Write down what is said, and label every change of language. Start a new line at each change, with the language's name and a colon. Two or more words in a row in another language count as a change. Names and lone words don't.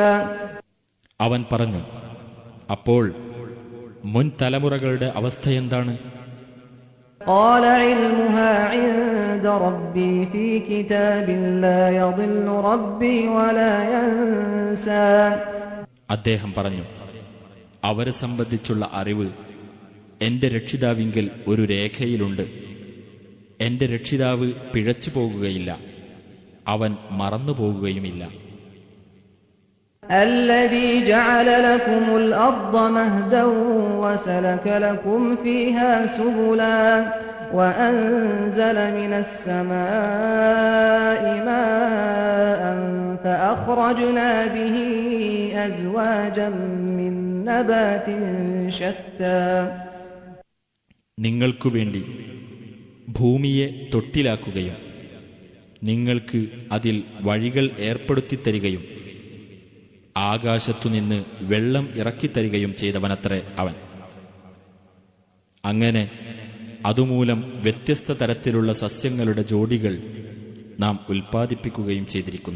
Malayalam: അവൻ പറഞ്ഞു, അപ്പോൾ മുൻ തലമുറകളുടെ അവസ്ഥയെന്താണ്?
Arabic: قال علمها عند ربي في كتاب لا يضل ربي ولا ينسى.
Malayalam: അദ്ദേഹം പറഞ്ഞു, അവരെ സംബന്ധിച്ചുള്ള അറിവ് എന്റെ രക്ഷിതാവിങ്കൽ ഒരു രേഖയിലുണ്ട്. എന്റെ രക്ഷിതാവ് പിഴച്ചു പോകുകയില്ല, അവൻ മറന്നുപോകുകയുമില്ല.
Arabic: الذي جعل لكم الأرض مهدا وسلك لكم فيها سبلا وأنزل من السماء ماء فأخرجنا به أزواجا من نبات شتى.
Malayalam: നിങ്ങൾക്കു വേണ്ടി ഭൂമിയെ തൊട്ടിലാക്കുകയും നിങ്ങൾക്ക് അതിൽ വഴികൾ ഏർപ്പെടുത്തിത്തരികയും ആകാശത്തുനിന്ന് വെള്ളം ഇറക്കിത്തരികയും ചെയ്തവനത്രേ അവൻ. അങ്ങനെ അതുമൂലം വ്യത്യസ്ത തരത്തിലുള്ള സസ്യങ്ങളുടെ ജോഡികൾ നാം ഉൽപ്പാദിപ്പിക്കുകയും ചെയ്തിരിക്കുന്നു.